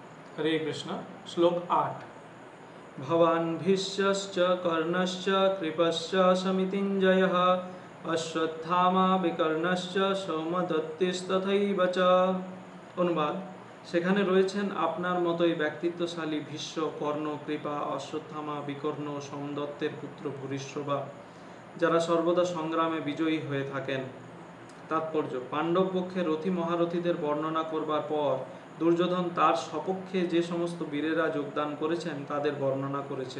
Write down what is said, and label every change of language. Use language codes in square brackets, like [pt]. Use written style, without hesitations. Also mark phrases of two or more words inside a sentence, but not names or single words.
[sa] हरे कृष्ण। श्लोक 8। भवान् भीष्मश्च कर्णश्च कृपश्च समितिञ्जयः अश्वत्थामा विकर्णश्च सौमदत्तिस्तथैव च। [bn] অনুবাদ, সেখানে রয়েছেন আপনার মতোই ব্যক্তিত্বশালী ভীষ্ম, কর্ণ, কৃপা, অশ্বত্থামা, বিকর্ণ ও সোমদত্তের পুত্র ভূরিশ্রবা, যারা সর্বদা সংগ্রামে বিজয়ী হয়ে থাকেন। তাৎপর্য: পাণ্ডব পক্ষে রথী মহারথীদের বর্ণনা করবার পর দুর্যোধন তার সপক্ষে যে সমস্ত বীরেরা যোগদান করেছেন তাদের বর্ণনা করেছে।